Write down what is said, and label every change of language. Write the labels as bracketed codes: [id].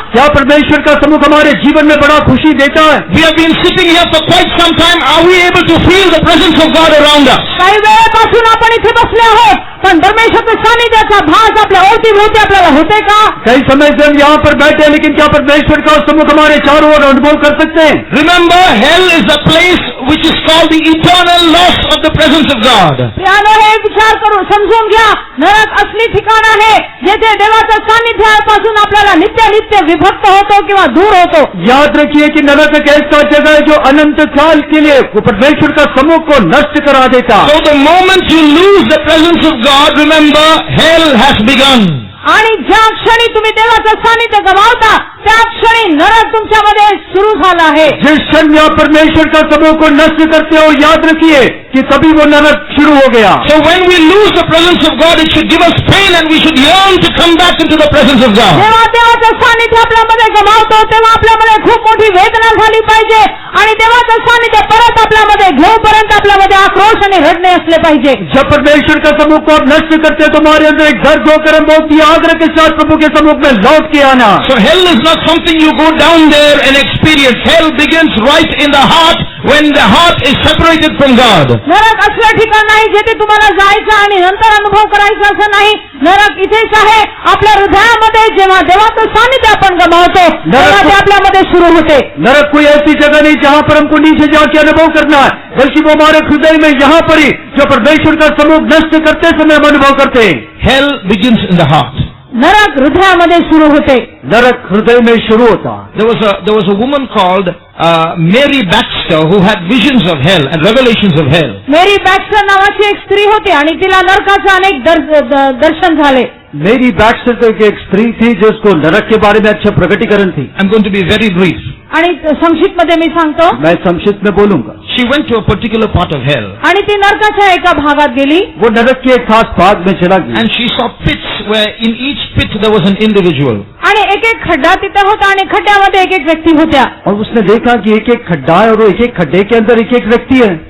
[hi] क्या परमेश्वर का समूह हमारे जीवन में बड़ा खुशी देता है? [en] We have been sitting here for quite some time. Are we able to feel the presence of God around us? [mr] काही वेळेपासून आपण इथे बसले आहोत पण परमेश्वराच्या सानिध्याचा भास आपल्या अवतीभोवती आपल्याला होते का? [hi] कई समय से हम यहाँ पर बैठे, लेकिन क्या परमेश्वर का समूह हमारे चारों ओर अनुभव कर सकते हैं? [en] Remember, hell is the place which is called the eternal loss of the presence of God. [mr] प्रियानो, हे विचार करून समजून घ्या, नरक असली ठिकाण आहे जेथे देवाच्या सानिध्यापासून आपल्याला नित्य नित्य विभक्त होतो किंवा दूर होतो. [hi] याद रखिए कि नरक एक ऐसा जगह है जो अनंत काल के लिए वो परमेश्वर का समूह को नष्ट करा देता. [en] So the moment you lose the presence of God, remember, hell has begun. [mr] आणि ज्या क्षणी तुम्ही देवाचं सानिध्य गमावता त्या क्षणी नरक तुमच्यामध्ये सुरू झाला आहे. [hi] जिस क्षण में आप परमेश्वर का समूह को नष्ट करते हो, याद रखिए कि तभी वो नरक शुरू हो गया. [en] So when we lose the presence of God, it should give us pain and we should yearn to come back into the presence of God. [mr] जेव्हा देवाचं सानिध्य आपल्यामध्ये गमावतो तेव्हा आपल्यामध्ये खूप मोठी वेदना झाली पाहिजे आणि देवाचं सानिध्य परत आपल्यामध्ये घेऊपर्यंत आपल्यामध्ये आक्रोश आणि रडणे असले पाहिजे. [hi] जब परमेश्वर का समूह को आप नष्ट करते हो तो हमारे अंदर एक दर्द होकर हम बहुत ही आग्रह के साथ प्रभु के समूह में लौट के आना. [en] So hell is not something you go down there and experience. Hell begins right in the heart when the heart is separated from God. [mr] नरक असलं ठिकाण नाही जेथे तुम्हाला जायचं आणि नंतर अनुभव करायचा असं नाही. नरक इथेच आहे आपल्या हृदयामध्ये. जेव्हा देवाचं सानिध्य आपण गमावतो तेव्हा ते आपल्यामध्ये सुरू होते. [hi] नरक कोई ऐसी जगह नहीं जहाँ पर हमको नीचे जाके अनुभव करना है, बल्कि वो हमारे हृदय में यहाँ पर ही जो परमेश्वर का समूह नष्ट करते समय हम अनुभव करते हैं. [en] Hell begins in the heart. [mr] नरक हृदयामध्ये सुरू होते. [hi] नरक हृदय में शुरू होता. [en] There was a woman called Mary Baxter who had visions of hell and revelations of hell. [mr] Mary Baxter नावाची एक स्त्री होती आणि तिला नरकाचे अनेक दर्शन झाले. [hi] मेरी बैक्स्टर तो एक स्त्री थी जिसको नरक के बारे में अच्छा प्रकटीकरण थी. [en] I'm going to be very brief. [mr] आणि संक्षिप्त मध्ये मी सांगतो. [hi] मैं संक्षिप्त में बोलूंगा. [en] She went to a particular part of hell. [mr] आणि ती नरकाच्या एका भागात गेली. [hi] वो नरक के एक खास भाग में चला गया. [en] And she saw pits where in each pit there was an individual. [mr] आणि एक एक खड्डा तिथे होता आणि खड्ड्यामध्ये एक एक व्यक्ती होत्या. [hi] और उसने देखा कि एक एक खड्डा है और एक एक खड्डे के अंदर एक एक व्यक्ति है.